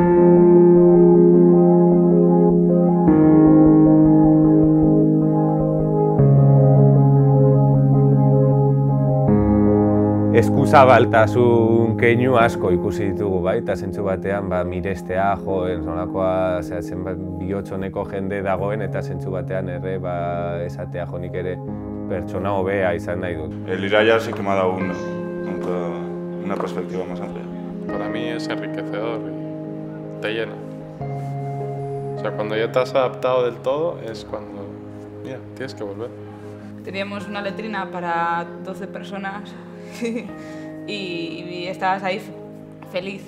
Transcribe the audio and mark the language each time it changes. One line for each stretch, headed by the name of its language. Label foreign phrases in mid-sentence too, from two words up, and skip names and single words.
Basque: Eskuzabaltasun keinu asko ikusi ditugu, bai? Eta zentzu batean, mirestea, nolakoa zenbat bihotzoneko jende dagoen, eta zentzu batean ere esatea nik ere pertsona hobea izan nahi dut.
Spanish: El ir allá sí que me ha dado una perspectiva más amplia. Para mí es enriquecedor y te llena. O sea, cuando ya te has adaptado del todo es cuando, mira, tienes que volver. Teníamos una letrina para 12 personas y estabas ahí feliz.